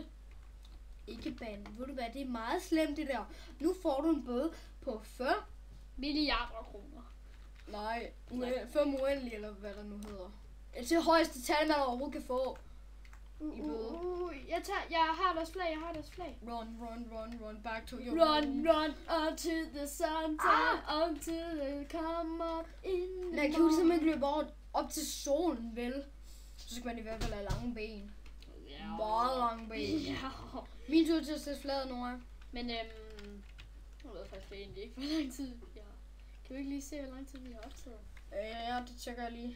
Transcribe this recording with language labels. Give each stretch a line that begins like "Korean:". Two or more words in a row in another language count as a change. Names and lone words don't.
Danish: Ikke bande. Ved du hvad, det er meget slemt det der. Nu får du en bøde på 40 milliarder kroner. Nej, 5 uendelige, eller hvad der nu hedder. Det er højeste tal, man overhovedet kan få. Jeg har deres flag,
English: Run, back to your run, until the sun, until it come up in the
Danish: man kan jo simpelthen ikke løbe op til solen, vel? Så skal man i hvert fald have lange ben. Meget lange ben. Min tur til at sætte fladet, Nora. Men jeg ved faktisk egentlig ikke, hvor lang tid vi har. Kan du ikke lige se, hvor lang tid vi har optaget? Ja, det tjekker jeg lige.